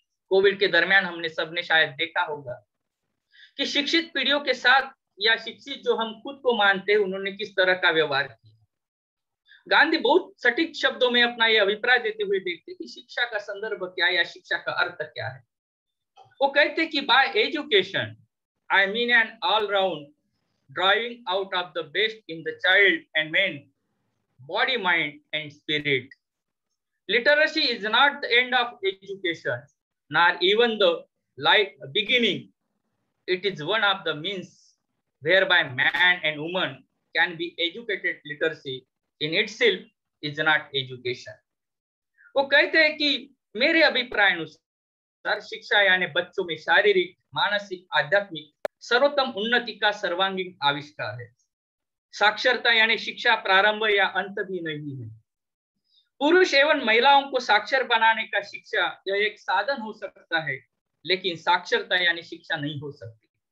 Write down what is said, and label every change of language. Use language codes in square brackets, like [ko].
[hi] Covid के दरमियान हमने सबने शायद देखा होगा कि शिक्षित पीढ़ियों के साथ या शिक्षित जो हम खुद को मानते हैं उन्होंने किस तरह का व्यवहार किया। गांधी बहुत सटीक शब्दों में अपना यह अभिप्राय देते हुए देखते कि शिक्षा का संदर्भ क्या है या शिक्षा का अर्थ क्या है। वो कहते कि [en] By education I mean an all-round driving out of the best in the child and man, body, mind, and spirit. Literacy is not the end of education, nor even the beginning. It is one of the means whereby man and woman can be educated. Literacy in itself is not education. [hi] वो कहते हैं कि मेरे अभिप्राय अनुसार शिक्षा यानी बच्चों में शारीरिक, मानसिक, आध्यात्मिक सर्वोत्तम उन्नति का सर्वांगीण आविष्कार है। साक्षरता यानी शिक्षा प्रारंभ या अंत भी नहीं है। पुरुष एवं महिलाओं को साक्षर बनाने का शिक्षा यह एक साधन हो सकता है, लेकिन साक्षरता यानी शिक्षा नहीं हो सकती।